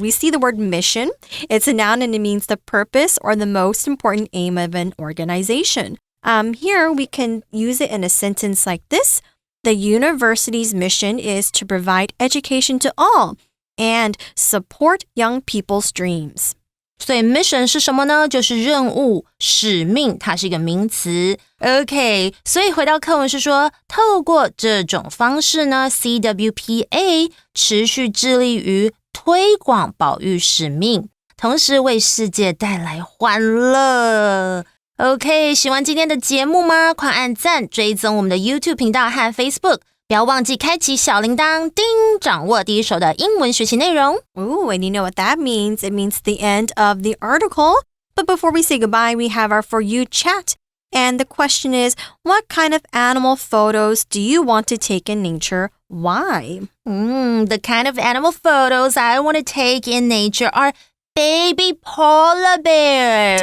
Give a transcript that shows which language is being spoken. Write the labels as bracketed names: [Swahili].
[English] We see the word mission. It's a noun and it means the purpose or the most important aim of an organization. Here we can use it in a sentence like this. The university's mission is to provide education to all and support young people's dreams. [Chinese] 所以 mission 是什么呢？就是任务、使命，它是一个名词。 OK， 所以回到课文是说，透过这种方式呢 ，CWPA 持续致力于推广保育使命，同时为世界带来欢乐。 OK， 喜欢今天的节目吗？快按赞、追踪我们的 YouTube 频道和 Facebook。不要忘记开启小铃铛，叮，掌握第一手的英文学习内容。 [English] Ooh, and you know what that means? It means the end of the article. But before we say goodbye, we have our For You chat. And the question is, what kind of animal photos do you want to take in nature? Why? The kind of animal photos I want to take in nature are baby polar bears.